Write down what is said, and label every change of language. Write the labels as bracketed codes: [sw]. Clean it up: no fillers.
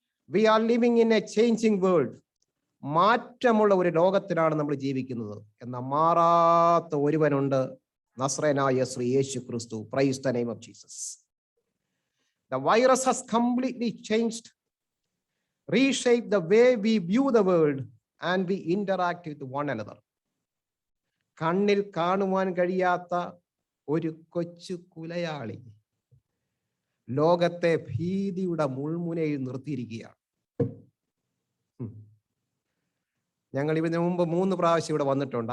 [en] We are living in a changing world. [ml] മാറ്റമുള്ള ഒരു ലോകത്തിലാണ് നമ്മൾ ജീവിക്കുന്നത്. എന്നാൽ മാറാത്ത ഒരുവനുണ്ട്, നസ്രയനായ ശ്രീ യേശു ക്രിസ്തു. [en] Praise the name of Jesus. The virus has completely changed, reshaped the way we view the world and we interact with one another. [ml] കണ്ണിൽ കാണുവാൻ കഴിയാത്ത ഒരു കൊച്ചു കുലയാളി ലോകത്തെ ഭീതിയുടെ മുൾമുനയിൽ നിർത്തിയിരിക്കുകയാണ്. ഞങ്ങൾ ഇതിനു മുമ്പ് 3 പ്രാവശ്യം ഇവിടെ വന്നിട്ടുണ്ട്.